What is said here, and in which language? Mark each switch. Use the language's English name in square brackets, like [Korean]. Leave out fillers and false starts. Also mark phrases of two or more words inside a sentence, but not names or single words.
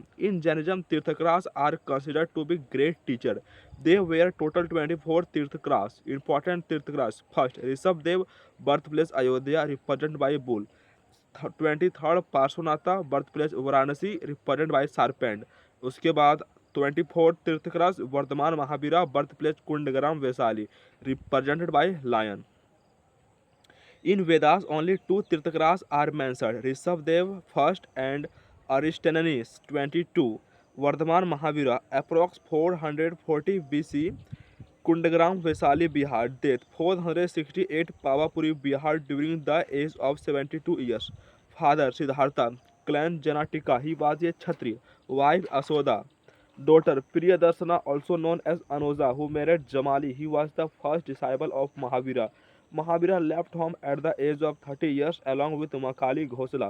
[English] In Jainism, Tirthankras are considered to be great teachers. They were total 24 Tirthankras. Important Tirthankras. First, Rishabh birthplace Ayodhya, represented by bull. 23rd पार्श्वनाथा, birthplace वाराणसी, represented by serpent. [Hindi] उसके बाद [English] 24th तीर्थक्रस वर्धमान महावीरा, birthplace कुंडग्राम वैशाली, represented by lion. In Vedas, only two Tirthakras are mentioned: Rishabdev first and Aristoteles 22. Vardhaman Mahavira, approx 440 BC, Kundagram, Vaisali, Bihar. Death 468, Pavapuri, Bihar, during the age of 72 years. Father Siddhartha, clan Janatika, he was a Kshatriya. Wife Asoda. Daughter Priyadarsana, also known as Anuja, who married Jamali. He was the first disciple of Mahavira. Mahavira left home at the age of 30 years along with Makali Ghosla.